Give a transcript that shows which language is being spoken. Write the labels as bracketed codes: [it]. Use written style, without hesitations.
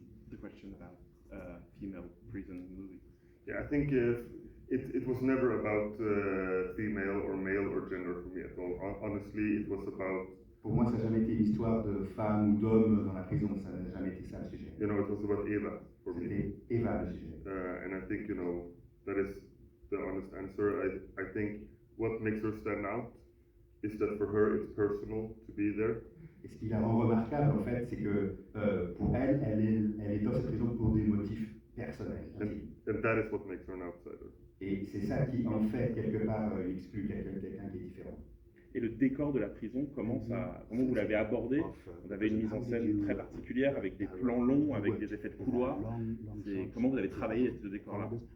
[en] The question about female prison movie. Yeah, I think it was never about female or male or gender for me at all. Honestly, it was about. [fr] Pour moi, ça n'a jamais été l'histoire de femmes ou d'hommes dans la prison. Ça n'a jamais été ça le sujet. [en] It was about Eva for me. [fr] C'était Eva le sujet. [en] And I think that is the honest answer. I think what makes her stand out is that for her it's personal to be there. [fr] Et ce qui la rend remarquable, en fait, c'est que pour elle, elle est dans cette prison pour des motifs personnels. [en] And that is what makes her an outsider. [fr] Et c'est ça qui, en fait, quelque part, exclut quelqu'un qui est différent. Et le décor de la prison, comment vous l'avez abordé? Vous avez une mise en scène très particulière, avec des plans longs, avec des effets de couloir. Comment vous avez travaillé ce décor-là?